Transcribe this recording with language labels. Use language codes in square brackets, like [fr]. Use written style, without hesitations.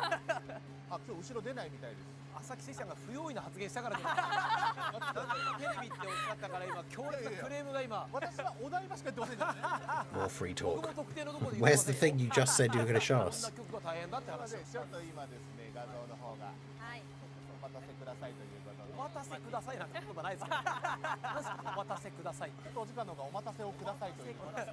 [ja] 朝木さんが不用意な発言したからテレビっておっしゃったから今強烈なクレームが今。私はお台場しか言ってませんからね。 [en] More free talk. Where's the thing you just said you were going to show us? [ja] こんな曲が大変だって話。ちょっと今ですね、画像の方がはいお待たせくださいということで、お待たせくださいなんて言葉ないですから。何ですかお待たせください。ちょっとお時間の方がお待たせをくださいということで、